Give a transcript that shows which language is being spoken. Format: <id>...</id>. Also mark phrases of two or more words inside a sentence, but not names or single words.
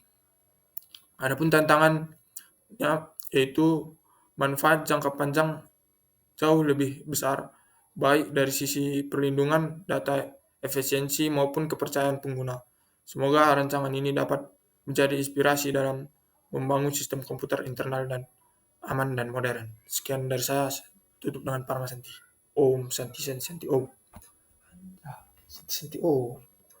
<id>Adapun tantangannya yaitu manfaat jangka panjang jauh lebih besar, baik dari sisi perlindungan data, efisiensi, maupun kepercayaan pengguna. Semoga rancangan ini dapat menjadi inspirasi dalam membangun sistem komputer internal dan aman dan modern. Sekian dari saya, tutup dengan</id> <sa>Parma Santi. Om Santi Santi Santi Om. Santi Santi Om.</sa>